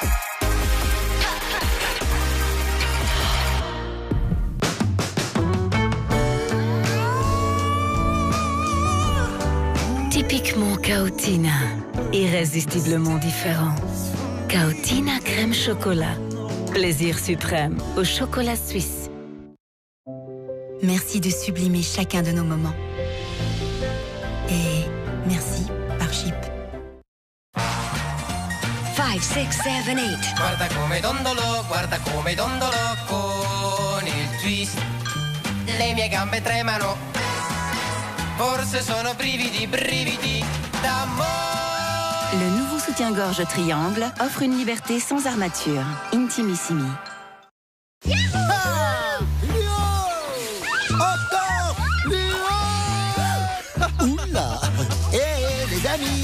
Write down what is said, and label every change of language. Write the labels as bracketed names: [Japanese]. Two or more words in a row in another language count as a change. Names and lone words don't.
[French] Typiquement Caotina, irrésistiblement différent. Caotina crème chocolat. Plaisir suprême au chocolat suisse. Merci de sublimer chacun de nos moments. Et merci par Chip. 5, 6, 7, 8. [Italian] Guarda come dondolo con il twist. Le mie gambe tremano. Forse sono brividi d'amore. [French] Le nouveau soutien-gorge Triangle offre une liberté sans armature. Intimissimi. Oula! Les amis!